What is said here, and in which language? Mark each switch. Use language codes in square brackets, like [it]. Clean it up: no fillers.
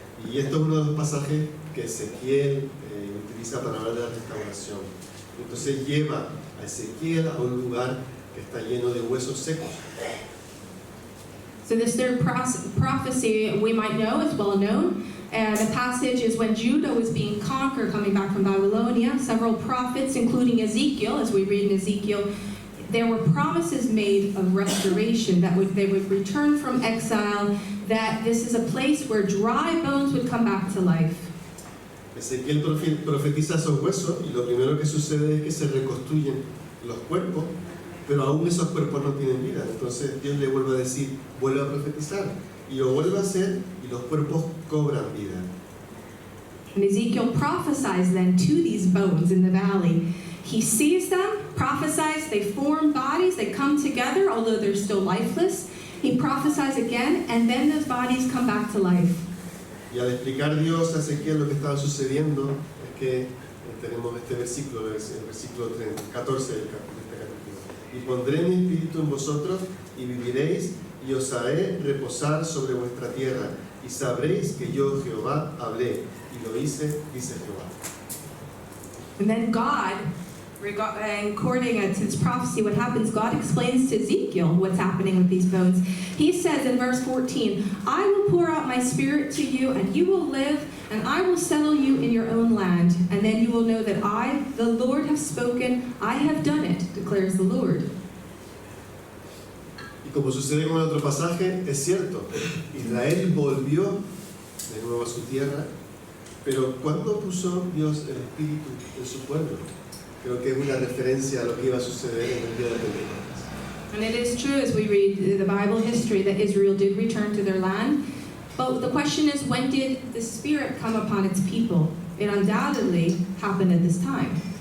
[es] Y esto es uno de los pasajes que Ezequiel utiliza para hablar de la restauración. Entonces lleva a Ezequiel a un lugar que está lleno de huesos secos. [en] So this third prophecy we might know, it's well known. The passage is when Judah was being conquered, coming back from Babylonia. Several prophets, including Ezekiel, as we read in Ezekiel, there were promises made of restoration, that they would return from exile, that this is a place where dry bones would come back to life. [es] Ezequiel profetiza esos huesos y lo primero que sucede es que se reconstruyen los cuerpos, pero aún esos cuerpos no tienen vida. Entonces Dios le vuelve a decir, vuelve a profetizar, y lo vuelve a hacer y los cuerpos cobran vida. [en] And Ezekiel prophesies then to these bones in the valley. He sees them, prophesies, they form bodies, they come together, although they're still lifeless. he prophesies again, and then those bodies come back to life. [es] Y al explicar Dios a Ezequiel lo que estaba sucediendo, es que tenemos este versículo, el versículo 14 de este capítulo. Y pondré mi espíritu en vosotros y viviréis, y os haré reposar sobre vuestra tierra, y sabréis que yo Jehová hablé, y lo hice, dice Jehová. [en] And then God, according to this prophecy, what happens, God explains to Ezekiel what's happening with these bones. He says in verse 14, I will pour out my spirit to you, and you will live, and I will settle you in your own land. And then you will know that I, the Lord, have spoken, I have done it, declares the Lord. [es] Y como sucede con el otro pasaje, es cierto, Israel volvió de nuevo a su tierra, pero ¿cuándo puso Dios el espíritu en su pueblo? Creo que es una referencia a lo que iba a suceder en el día de Pentecostés. [en] And it is true, as we read the Bible history, that Israel did return to their land. But the question is, when did the Spirit come upon its people? It undoubtedly happened at this time.